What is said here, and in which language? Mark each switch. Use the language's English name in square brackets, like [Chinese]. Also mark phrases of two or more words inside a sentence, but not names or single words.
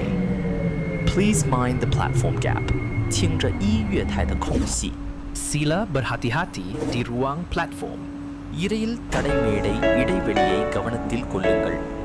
[English] Please mind the platform gap. [Chinese] 听着一月台的空隙。 [Malay] Sila berhati-hati di ruang platform. [Tamil] இடையில் தடைமேடை இடைவெளியை கவனத்தில் கொள்ளுங்கள்.